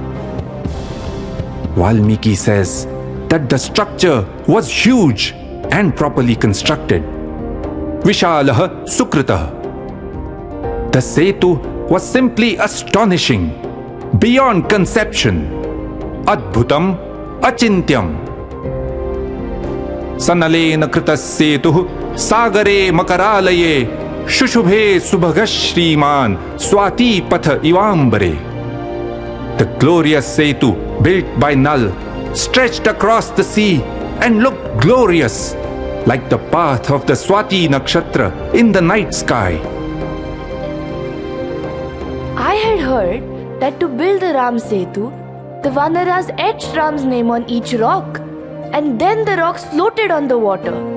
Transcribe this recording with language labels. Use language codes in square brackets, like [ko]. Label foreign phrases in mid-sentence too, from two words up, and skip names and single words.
[en] Valmiki says that the structure was huge and properly constructed. [sa] विशालः सुकृतः. [en] The Setu was simply astonishing, beyond conception. [sa] अद्भुतम् अचिन्त्यम्. सनलेन कृतः सेतुः सागरे मकरालये शुशुभे सुभगश्रीमान् स्वाती पथ इवाम्बरे. [en] The glorious Setu built by Nal stretched across the sea and looked glorious, like the path of the Swati Nakshatra in the night sky. I had heard that to build the Ram Setu, the Vanaras etched Ram's name on each rock, and then the rocks floated on the water.